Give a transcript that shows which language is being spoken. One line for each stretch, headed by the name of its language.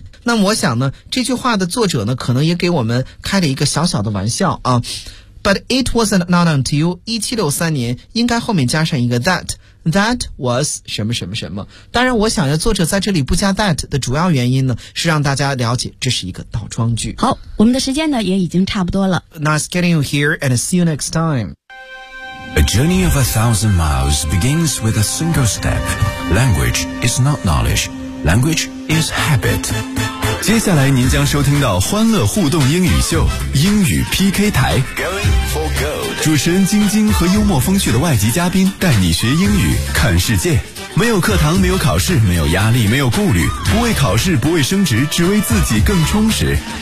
Chinese: 那我想呢，这句话的作者呢可能也给我们开了一个小小的玩笑啊。
English: But it wasn't not until
Chinese: 1763年应该后面加上一个 that was 什么什么什么，当然我想要作者在这里不加 that 的主要原因呢是让大家了解这是一个倒装句。好，我们的时间呢也已经差不多了。
English: Nice getting you here and see you next time. A journey of 1,000 miles begins with a single step. Language is not knowledge. Language is habit.
Chinese: 接下来您将收听到欢乐互动英语秀英语 PK 台，主持人晶晶和幽默风趣的外籍嘉宾带你学英语看世界，没有课堂，没有考试，没有压力，没有顾虑，不为考试，不为升职，只为自己更充实。